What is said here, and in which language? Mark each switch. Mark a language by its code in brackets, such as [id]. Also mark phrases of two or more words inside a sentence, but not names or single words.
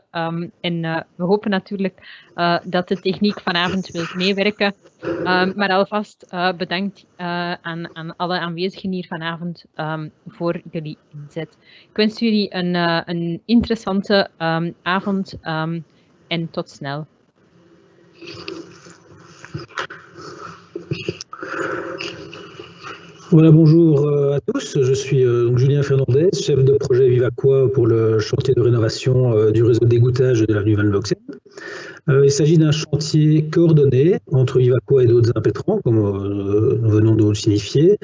[nl] En we hopen natuurlijk dat de techniek vanavond wil meewerken. Maar alvast bedankt aan alle aanwezigen hier vanavond voor jullie inzet. Ik wens jullie een interessante avond en tot snel. [fr] Voilà, bonjour à tous. Je suis Julien Fernandez, chef de projet Vivaqua pour le chantier de rénovation du réseau d'égouttage de l'avenue Van Volksem. Il s'agit d'un chantier coordonné entre Vivaqua et d'autres impétrants, comme nous venons de le signifier.